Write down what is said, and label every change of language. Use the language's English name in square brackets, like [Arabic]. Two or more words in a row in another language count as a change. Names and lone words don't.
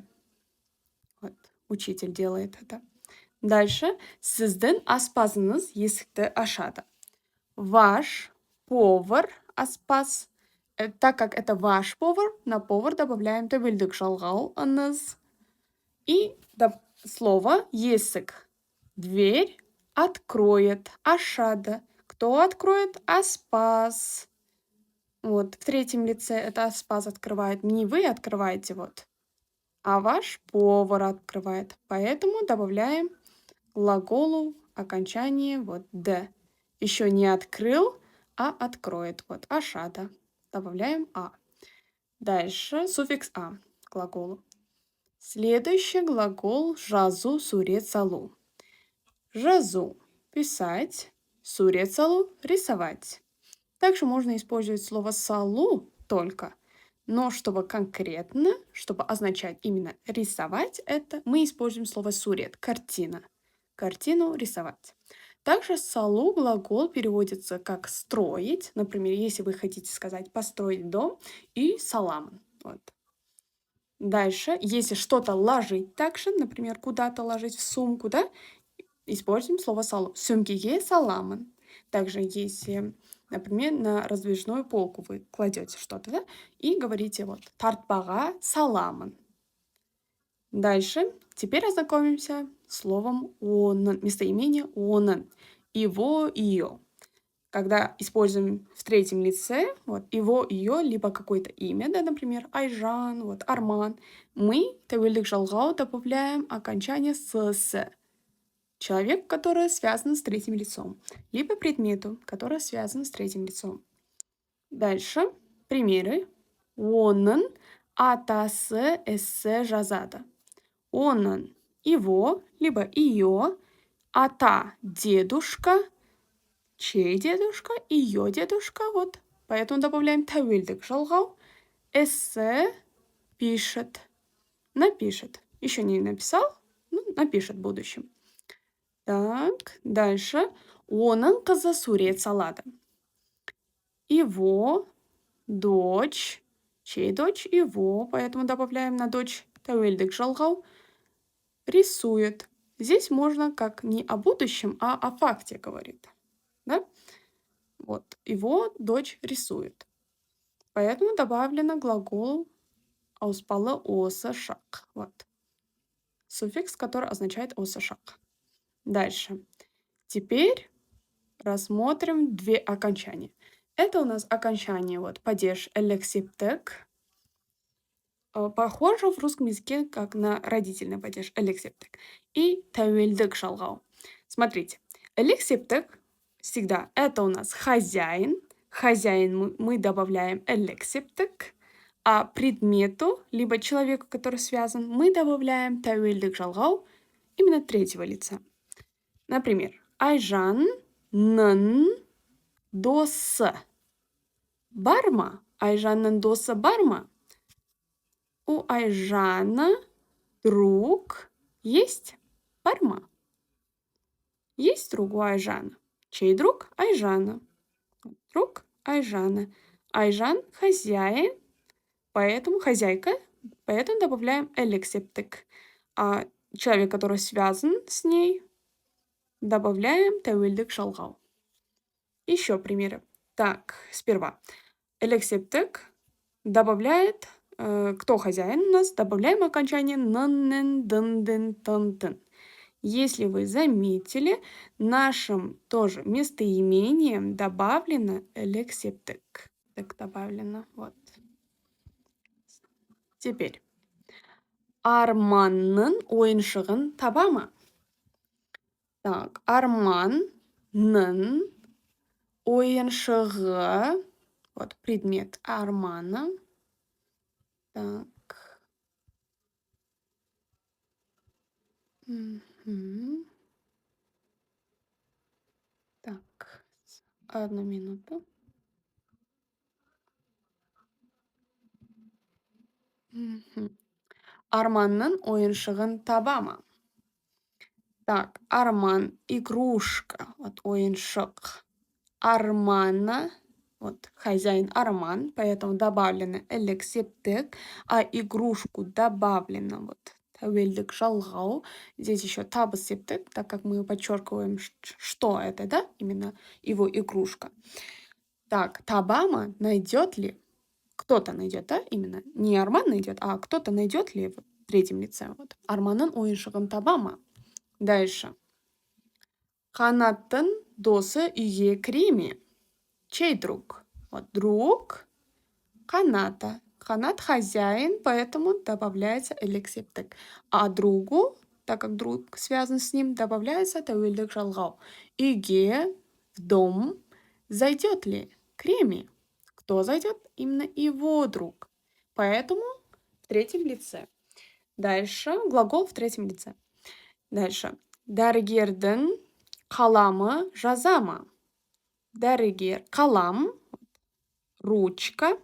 [Russian] Вот, учитель делает это. Дальше. [Kazakh] Сіздің аспазыңыз есікті ашады. [Russian] Ваш повар, аспаз. Так как это ваш повар, на повар добавляем [Kazakh] тәуелдік жалғау [Russian] «ыңыз». И слово «есік». Дверь откроет, ашада. Кто откроет? Аспаз. Вот, в третьем лице это аспаз открывает. Не вы открываете, вот, а ваш повар открывает. Поэтому добавляем глаголу окончание вот «д». Еще не открыл, а откроет. Вот, ашада. Добавляем «а». Дальше суффикс «а» к глаголу. [Kazakh] Следующий глагол жазу, сурет, салу. [Russian] Жазу – писать, [Kazakh] сурет, салу – [Russian] рисовать. Также можно использовать слово «салу» только, но чтобы конкретно, чтобы означать именно рисовать, это мы используем слово «сурет» – картина. Картину рисовать. Также «салу» глагол переводится как «строить». Например, если вы хотите сказать «построить дом» и «салам». Вот. Дальше, если что-то ложить также, например, куда-то ложить в сумку, да, используем слово «салу». [Kazakh] Сүмкеге саламын. [Russian] Также если, например, на раздвижную полку вы кладете что-то, да, и говорите вот [Kazakh] «тартпаға саламын». [Russian] Дальше, теперь ознакомимся с словом «оның», местоимение «оның». Его, ее. Когда используем в третьем лице, вот, его, ее, либо какое-то имя, да, например, Айжан, вот, Арман, мы [Kazakh] тәуелдік жалғау [Russian] добавляем окончание «с». Человек, который связан с третьим лицом, либо предмету, который связан с третьим лицом. Дальше примеры. [Kazakh] Оның атасы эссе жазады. [Russian] Оның его, либо ее, ата дедушка, чей дедушка, ее дедушка, вот. Поэтому добавляем [Kazakh] тәуелдік жалғау. [Russian] Эссе пишет, напишет. Еще не написал, ну, напишет в будущем. Так, дальше. [Kazakh] Оның қызы сурет салады. [Russian] Его дочь, чей дочь? Его, поэтому добавляем на дочь [Kazakh] тәуелдік жалғау. [Russian] Рисует. Здесь можно как не о будущем, а о факте говорит. Да? Вот, его дочь рисует. Поэтому добавлено глагол [Kazakh] ауспалы осы шақ. [Russian] Вот. Суффикс, который означает [Kazakh] осы шақ. [Russian] Дальше. Теперь рассмотрим две окончания. Это у нас окончание, вот, падеж элексиптек. Похоже в русском языке как на родительный падеж элексиптек. [Kazakh] И тәуелдік жалғау. [Russian] Смотрите, элексиптек всегда это у нас хозяин. Хозяин мы добавляем элексиптек. А предмету, либо человеку, который связан, мы добавляем [Kazakh] тәуелдік жалғау [Russian] именно третьего лица. Например, [Kazakh] Айжанның досы бар ма? Айжанның досы бар ма? [Russian] У Айжана друг есть? [Kazakh] Бар ма? [Russian] Есть друг у Айжана. Чей друг? Айжана. Друг Айжана. Айжан хозяин, поэтому хозяйка, поэтому добавляем элексиптек. А человек, который связан с ней, добавляем [Kazakh] тәуелдік жалғау. [Russian] Еще примеры. Так, сперва. Элексиптек добавляет, кто хозяин у нас, добавляем окончание нын, дын, дын, тын, тын. Если вы заметили, нашим тоже местоимением добавлено элексиптек. Так, добавлено, вот. Теперь. [Kazakh] Арманның ойыншығын таба ма? [Russian] Так, [Kazakh] Арманның ойыншығы, [Russian] вот предмет Армана. Так. Так, одну минуту. [Kazakh] Арманның ойыншығын таба ма? [Russian] Так, Арман игрушка, вот ойыншық. Армана, вот хозяин Арман, поэтому добавлено элексиптек, а игрушку добавлено вот [Kazakh] тәуелдік жалғау. [Russian] Здесь еще табысептек, так как мы подчеркиваем, что это, да, именно его игрушка. Так, табама найдет ли? Кто-то найдет, да, именно. Не Арман найдет, а кто-то найдет ли в третьем лице. Вот. [Kazakh] Арманның ойыншығын табама. [Russian] Дальше. [Kazakh] Қанаттың досы үйге кіре ме? [Russian] Чей друг? Вот друг Каната. Канат хозяин, поэтому добавляется элексиптек. А другу, так как друг связан с ним, добавляется [Kazakh] тәуелдік жалғау. Үйге, [Russian] в дом, зайдет ли? [Kazakh] Кіре ме? [Russian] Кто зайдет? Именно его друг. Поэтому в третьем лице. Дальше глагол в третьем лице. Дальше. [Kazakh] Дәрігердің қаламы жаза ма? Дәрігер. Қалам. Ручка.